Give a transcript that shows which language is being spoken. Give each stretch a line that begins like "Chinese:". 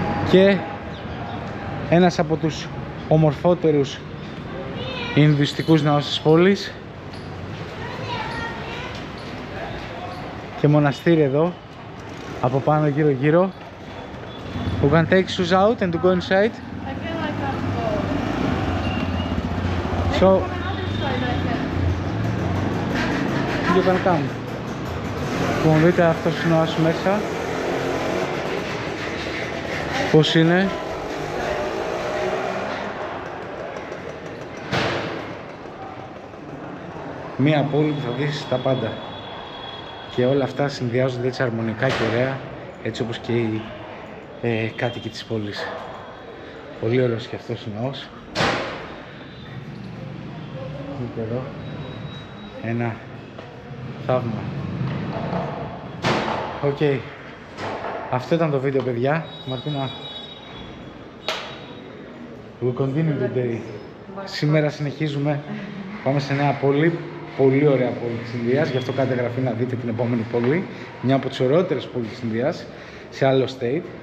Greek: Και ένας από τους ομορφότερους Ινδουιστικούς ναούς της πόλης. Και μοναστήρι εδώ, από πάνω γύρω γύρω.
English: We can take shoes out and to go inside. I can't go. So From another side I can. you can come.
Greek: Λοιπόν, δείτε αυτός ο ναός μέσα πώς είναι. Μία πόλη που θα δεις τα πάντα και όλα αυτά συνδυάζονται έτσι αρμονικά και ωραία, έτσι όπως και οι κάτοικοι της πόλης. Πολύ ωραίος και αυτός ο ναός. Δείτε εδώ ένα θαύμα. Οκ. Αυτό ήταν το βίντεο, παιδιά.
English: Μαρτίνα, we'll continue today.
Greek: Σήμερα συνεχίζουμε. Πάμε σε νέα πόλη. Πολύ ωραία πόλη της Ινδίας. Γι' αυτό κάντε εγγραφή να δείτε την επόμενη πόλη. Μια από τις ωραιότερες πόλεις της Ινδίας. Σε άλλο state.